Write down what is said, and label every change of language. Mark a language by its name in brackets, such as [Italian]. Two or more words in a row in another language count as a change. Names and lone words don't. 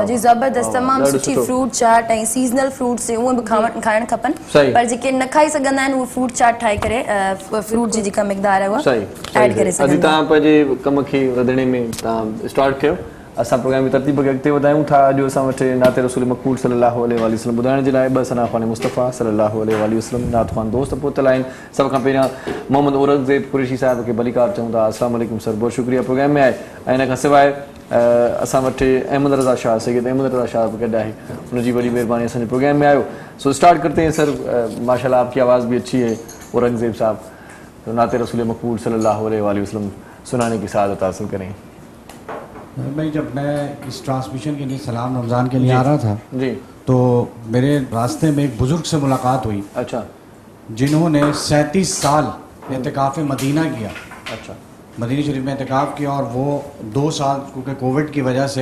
[Sindhi] जी ज़बरदस्त, तमामु सुठी फ्रूट चाट। ऐं सीज़नल फ्रूट्स उहे बि खाइण खपनि, पर जेके न खाई सघंदा आहिनि उहे फ्रूट चाट ठाहे करे फ्रूट जी जेका मिक़दार आहे उहा ऐड करे सघंदा। अॼु तव्हां पंहिंजे कम खे वधणे में तव्हां स्टार्ट कयो। असां प्रोग्राम जी तरतीब खे अॻिते वधायूं था। अॼु असां वटि नाते रसूल मक़बूल [Arabic] صلى الله عليه وسلم [Sindhi] ॿुधाइण जे लाइ ॿ सना ख़ान मुस्तफ़ा [Arabic] صلى الله عليه وسلم [Sindhi] नात ख़ान दोस्त पहुतल आहिनि। सभ खां पहिरियां मोहम्मद औरंगज़ेब कुरैशी साहिब खे भलीकार चऊं था। [Arabic] السلام عليكم [Sindhi] सर, बहुत शुक्रिया प्रोग्राम में आहे। ऐं हिन खां सवाइ असां वटि अहमद रज़ा शाह, सैयद अहमद रज़ा शाह बि गॾु आहे। उनजी वॾी महिरबानी, असांजे प्रोग्राम में आयो। [Urdu] سو اسٹارٹ کرتے ہیں سر. ماشاءاللہ آپ کی آواز بھی اچھی ہے اورنگزیب صاحب. تو نعت رسول مقبول [Arabic] صلى الله عليه وسلم [Urdu] سنانے کی سعادت حاصل کریں. بھائی، جب میں اس ٹرانسمیشن کے لیے سلام رمضان کے لیے آ رہا تھا जी, تو میرے راستے میں ایک بزرگ سے ملاقات ہوئی. अच्छा, جنہوں نے 37 سال اعتکاف مدینہ کیا. अच्छा, مدینہ شریف میں اعتکاف کیا اور وہ 2 سال کیونکہ کووڈ کی وجہ سے